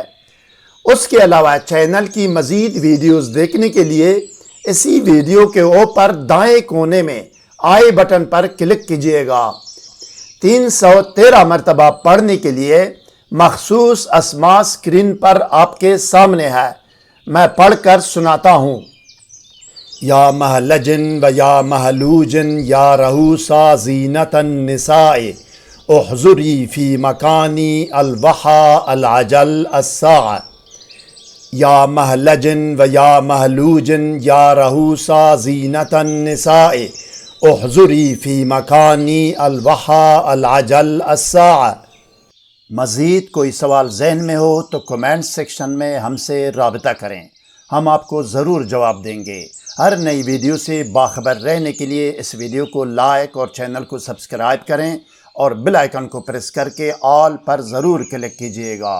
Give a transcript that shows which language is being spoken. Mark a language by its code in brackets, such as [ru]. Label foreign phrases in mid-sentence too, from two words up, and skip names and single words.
[ur] اس کے علاوہ چینل کی مزید ویڈیوز دیکھنے کے لیے اسی ویڈیو کے اوپر دائیں کونے میں آئی بٹن پر کلک کیجئے گا۔ 313 مرتبہ پڑھنے کے لیے مخصوص اسماء اسکرین پر آپ کے سامنے ہے، میں پڑھ کر سناتا ہوں۔ [ar] یا مہلجن و یا مہلوجن یا رہوسا زینت النساء احضری فی مکانی الوحا العجل الساعة۔ یا مہلجن و یا مہلوجن یا رہوسا زینت النساء احضری فی مکانی الوحا العجل الساعة۔ [ur] مزید کوئی سوال ذہن میں ہو تو کمنٹ سیکشن میں ہم سے رابطہ کریں، ہم آپ کو ضرور جواب دیں گے۔ ہر نئی ویڈیو سے باخبر رہنے کے لیے اس ویڈیو کو لائک اور چینل کو سبسکرائب کریں اور بیل آئیکن کو پریس کر کے آل پر ضرور کلک کیجئے گا۔